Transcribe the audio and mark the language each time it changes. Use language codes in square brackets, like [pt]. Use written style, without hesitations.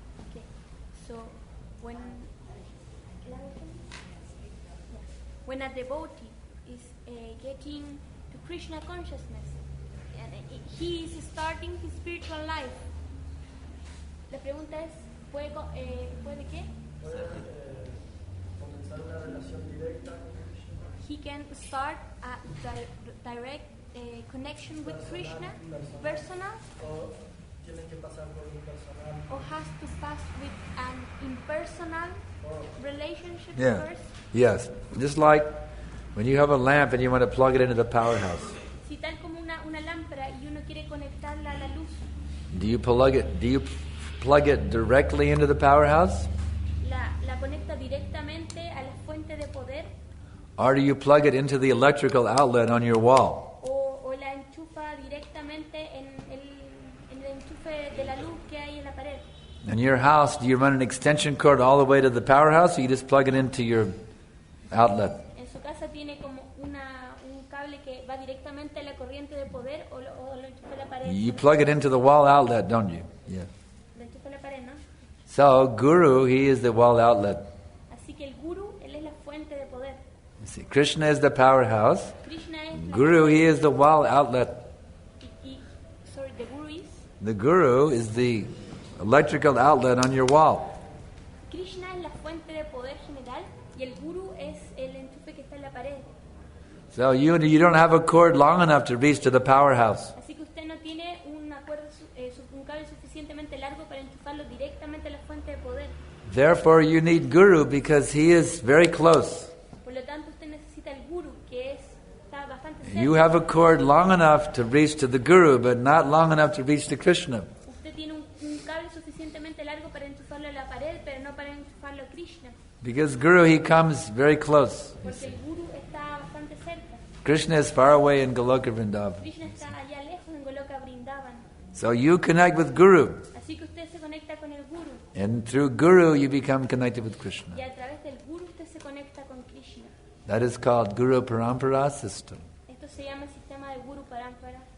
[en] Okay. So when a devotee is getting to Krishna consciousness and he is starting his spiritual life, [es] la pregunta es, ¿puede qué? Puede comenzar una relación directa con Krishna. [en] He can start a direct connection with Krishna, personal, [es] O tiene que pasar por impersonal. [en] or has to pass with an impersonal relationship Yeah. first. Yes. Just like when you have a lamp and you want to plug it into the powerhouse. [es] Si tal como una lámpara y uno quiere conectarla a la luz, [en] Do you plug it directly into the powerhouse? [es] la conecta directamente a la fuente de poder [en] Or do you plug it into the electrical outlet on your wall? [es] o la enchufa directamente en el enchufe de la luz que hay en la pared. [en] In your house, do you run an extension cord all the way to the powerhouse, or you just plug it into your outlet? [es] En su casa tiene como un cable que va directamente a la corriente de poder o lo enchufa a la pared. [en] You plug it into the wall outlet, don't you? Yeah. [es] Lo enchufa a la pared, ¿no? [en] So, Guru, he is the wall outlet. [es] Así que el guru, él es la fuente de poder. [en] You see, Krishna is the powerhouse. [es] Krishna es la [en] Guru, he is the wall outlet. the guru is The Guru is the electrical outlet on your wall. [es] Krishna es la fuente de poder general y el guru es el enchufe que está en la pared. [en] So you don't have a cord long enough to reach to the powerhouse. [es] Así que usted no tiene un cable suficientemente largo para enchufarlo directamente a la fuente de poder. [en] Therefore, you need Guru because he is very close. [es] Por lo tanto, usted necesita el guru, que está bastante cerca. [en] You have a cord long enough to reach to the Guru, but not long enough to reach to Krishna. [es] Usted tiene un cable suficientemente largo para enchufarlo a la pared, pero no para enchufarlo a Krishna. [en] Because Guru, he comes very close. [es] Porque el guru está bastante cerca. [en] Krishna is far away in Goloka Vrindavan. [es] Krishna está allá lejos en Goloka Vrindavan. [en] So you connect with Guru. [es] Así que usted se conecta con el guru. [en] And through Guru, you become connected with Krishna. [es] Y a través del guru usted se conecta con Krishna. [en] That is called Guru Parampara system. [es] Esto se llama el sistema de guru parampara.